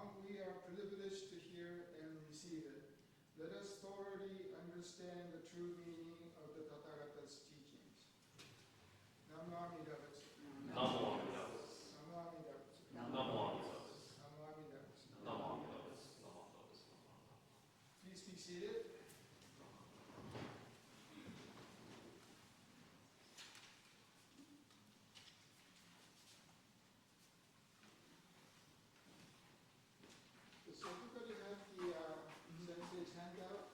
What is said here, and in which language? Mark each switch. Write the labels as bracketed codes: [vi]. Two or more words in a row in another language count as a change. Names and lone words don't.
[en] we are privileged to hear and receive it, let us thoroughly understand the true meaning of the Tathagata's teachings. [sa] Namo Amida Buddha. Namo Amida Buddha. Namo Amida Buddha. Namo Amida Buddha. Namo Amida Buddha. Namo Amida Buddha. Namo Amida Buddha. [en] Please be seated. Does everybody have the sensei's handout?